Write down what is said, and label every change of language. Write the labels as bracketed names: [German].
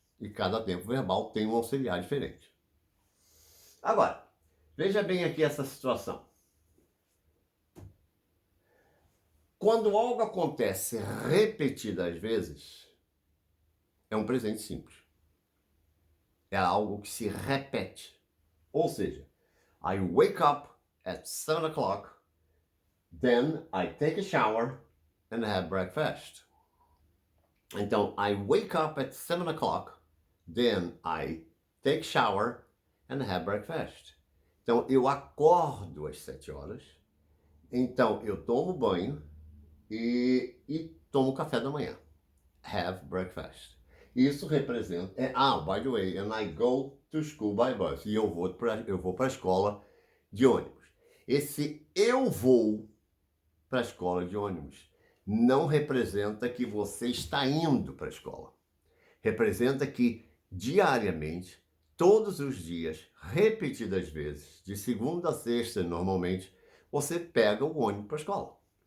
[Portuguese] E cada tempo verbal tem um auxiliar diferente. Agora, veja bem aqui essa situação. Quando algo acontece repetidas vezes, é um presente simples. É algo que se repete. Ou seja, [English] I wake up at 7 o'clock, then I take a shower and have breakfast. Então, I wake up at 7 o'clock, then I take shower and have breakfast. [Portuguese] Então, eu acordo às 7 horas, então eu tomo banho e tomo café da manhã. [English] Have breakfast. [Portuguese] Isso representa... [English] by the way, and I go to school by bus. [Portuguese] E eu vou para a escola de ônibus. Esse eu vou para a escola de ônibus não representa que você está indo para a escola. Representa que diariamente, todos os dias, repetidas vezes, de segunda a sexta normalmente, você pega o ônibus para a escola.